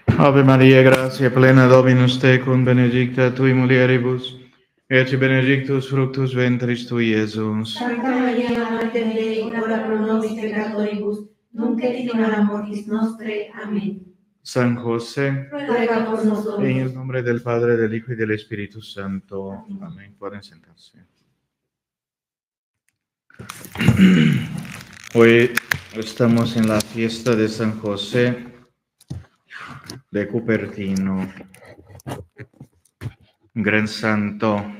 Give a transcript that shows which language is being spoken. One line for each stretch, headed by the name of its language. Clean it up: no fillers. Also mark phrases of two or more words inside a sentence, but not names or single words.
Latin: Ave Maria, gratia plena Dominus tecum, benedicta tui mulieribus, et benedictus fructus ventris tui, Iesus. Santa Maria, Mater Dei, ora pro nobis peccatoribus, nunc et in hora mortis nostre. Amén.
Spanish: San José, Ruega por nosotros. en el nombre del Padre, del Hijo y del Espíritu Santo. Amén. Pueden sentarse. Hoy estamos en la fiesta de San José de Cupertino, gran santo.